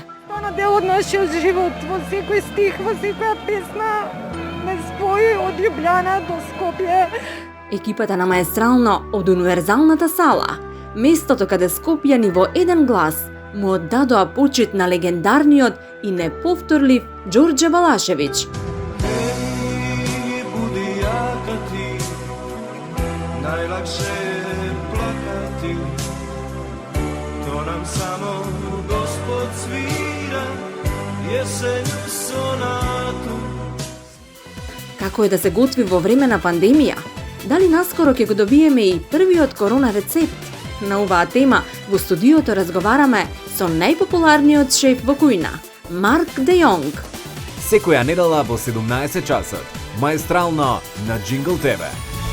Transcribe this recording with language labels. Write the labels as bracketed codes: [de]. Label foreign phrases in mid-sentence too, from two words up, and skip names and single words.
[mk] Стана дел од нашиот живот, во секој стих, во секоја песна ме спои од Љубљана до Скопје. Екипата на Маестрално од универзалната сала, местото каде скопјани во еден глас му оддадоа почит на легендарниот и неповторлив Ѓорѓе Балашевиќ. [sr] Najlakše je plakati, to nam samo Gospod svira, jesenju sonatu. [mk] Како е да се готви во време на пандемија? Дали наскоро ќе го добиеме и првиот корона рецепт? На оваа тема во студиото разговараме со најпопуларниот шеф во кујна, Марк Де Јонг. Секоја недела во 17 часот. Маестрално на Jingle TV.